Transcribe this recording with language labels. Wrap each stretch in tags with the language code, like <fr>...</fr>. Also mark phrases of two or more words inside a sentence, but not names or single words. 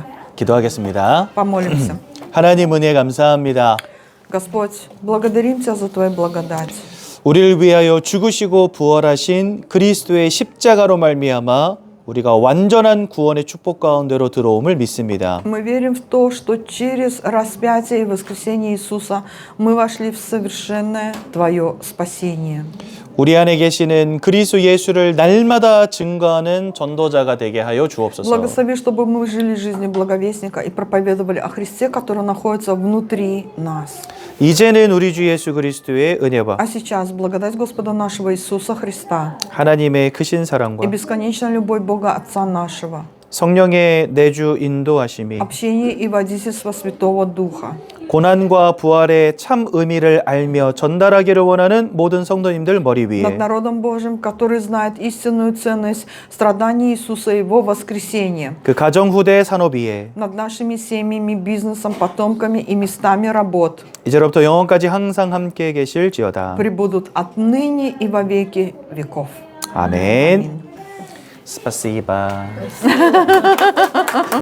<ko>기도하겠습니다.</ko> <ru>Помолимся.</ru> <ko>하나님 은혜 감사합니다.</ko> <ru>Господь, благодарим Тебя за Твою благодать.</ru> <ko>우리를 위하여 죽으시고 부활하신 그리스도의 십자가로 말미암아 우리가 완전한 구원의 축복 가운데로 들어옴을 믿습니다.</ko> <ru>Мы верим в то, что через распятие и воскресение Иисуса мы вошли в совершенное Твое спасение.</ru> <ko>우리 안에 계시는 그리스도 예수를 날마다 증거하는 전도자가 되게 하여 주옵소서.</ko> <ru>Благослови, чтобы мы жили жизнью благовестника и проповедовали о Христе, который находится внутри нас.</ru> <ko>이제는 우리 주 예수 그리스도의 은혜와</ko> <ru>А сейчас благодать Господа нашего Иисуса Христа</ru> <ko>하나님의 크신 사랑과</ko> <ru>и бесконечная любовь Бога Отца нашего,</ru> <ko>성령의 내주 인도하심이</ko> <ru>общение и водительство Святого Духа</ru> <ko>고난과 부활의 참 의미를 알며 전달하기를 원하는 모든 성도님들 머리</ko> <ru>Над</ru> <ko>위에</ko> <ru>народом Божьим, который знает истинную ценность страданий Иисуса и Его воскресения.</ru> <ko>그 가정 후대 산업 위에</ko> <ru>Над нашими семьями, бизнесом, потомками и местами работ.</ru> <ko>이제로부터 영원까지 항상 함께 계실지어다.</ko> <ru>Пребудут отныне и во веки веков.</ru> <ko>아멘. 스파시바.</ko>